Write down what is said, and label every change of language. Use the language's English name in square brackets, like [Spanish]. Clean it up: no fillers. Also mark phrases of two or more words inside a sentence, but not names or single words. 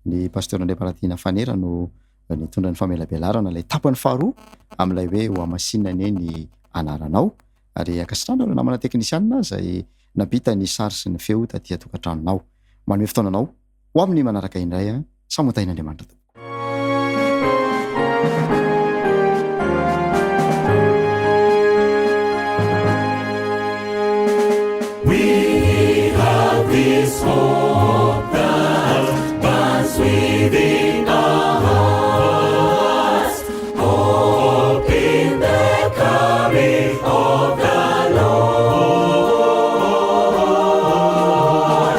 [Malagasy] ny pasteur Andray Paratina Fanera no nitondra ny famelabelarana ilay tapany faharoa amin'ilay hoe ho amasinany ny anaranao, ary akasitrano ireo namana teknisianina izay nabita ny sary sy ny feo taty atokantranonao. Manome fotoananao ho amin'ny manaraka indray samotain'Andriamanitra tompoko. [English] We have this hope that burns within our hearts, hope in the coming of the Lord.